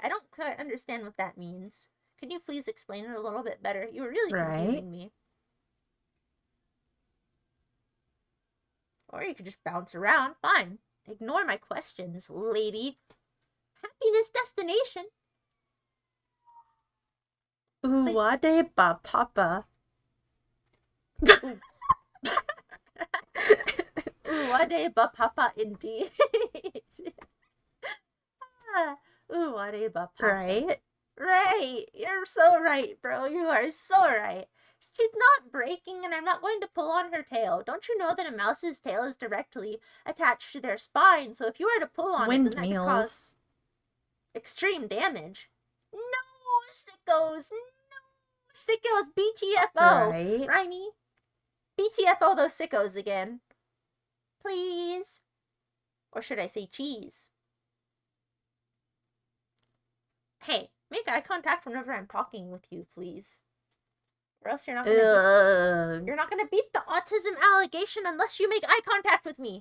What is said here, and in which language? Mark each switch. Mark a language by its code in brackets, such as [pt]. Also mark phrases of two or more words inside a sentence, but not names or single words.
[en] I don't quite understand what that means. Can you please explain it a little bit better? You were really confusing me. Or you could just bounce around. Fine. Ignore my questions, lady. Happiness destination. Uwade ba papa. Uwade ba papa indeed. Uwade ba papa. Right? Right. You're so right, bro. You are so right. She's not breaking, and I'm not going to pull on her tail. Don't you know that a mouse's tail is directly attached to their spine? So if you were to pull on it, then that could cause extreme damage. No, sickos. No, sickos. BTFO. Right? Raimi. BTFO those sickos again. Please. Or should I say cheese? Hey, make eye contact whenever I'm talking with you, please. Or else you're not gonna beat the autism allegation unless you make eye contact with me.